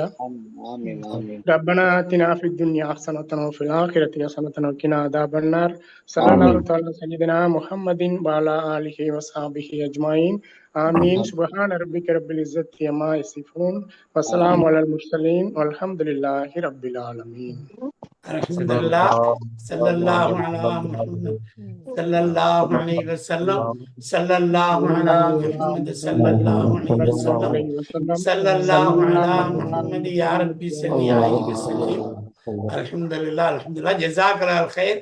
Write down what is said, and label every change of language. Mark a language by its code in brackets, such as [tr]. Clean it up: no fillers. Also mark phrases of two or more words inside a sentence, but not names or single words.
[ar] ربنا آتنا في الدنيا حسنة وفي الآخرة حسنة وقنا عذاب النار. صلى الله على سيدنا محمد وعلى آله وصحبه أجمعين. آمين. سبحان ربك رب العزة عما يصفون وسلام على المرسلين والحمد لله رب العالمين. அல்ஹம்துலில்லாஹ். صلى الله على محمد صلى الله عليه وسلم صلى الله على محمد صلى الله عليه وسلم صلى الله على محمد يا ربي صل عليه وسلم. الحمد لله الحمد لله. جزاك الله خير.